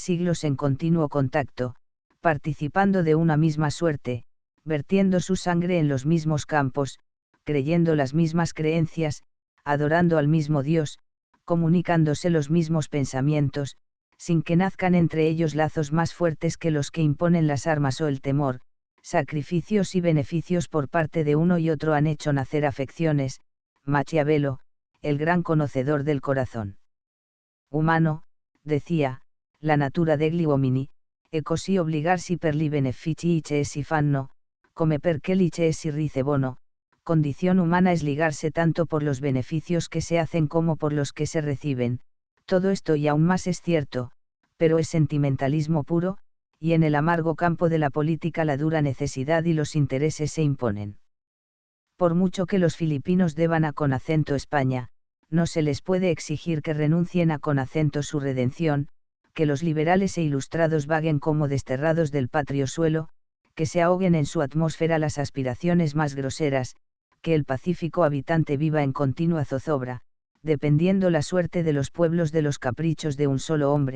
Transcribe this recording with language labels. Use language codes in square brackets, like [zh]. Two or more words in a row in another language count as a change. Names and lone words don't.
[es] siglos en continuo contacto, participando de una misma suerte, vertiendo su sangre en los mismos campos, creyendo las mismas creencias, adorando al mismo Dios, comunicándose los mismos pensamientos, sin que nazcan entre ellos lazos más fuertes que los que imponen las armas o el temor, sacrificios y beneficios por parte de uno y otro han hecho nacer afecciones. [it] Machiavelo, [es] el gran conocedor del corazón humano, decía, [it] la natura degli uomini, e così obligarsi per li benefici che essi fanno, come perché li che essi ricevono, [es] condición humana es ligarse tanto por los beneficios que se hacen como por los que se reciben, todo esto y aún más es cierto, pero es sentimentalismo puro, y en el amargo campo de la política la dura necesidad y los intereses se imponen. Por mucho que los filipinos deban a con acento España, no se les puede exigir que renuncien a con acento su redención, que los liberales e ilustrados vaguen como desterrados del patrio suelo, que se ahoguen en su atmósfera las aspiraciones más groseras, que el pacífico habitante viva en continua zozobra, dependiendo la suerte de los pueblos de los caprichos de un solo hombre.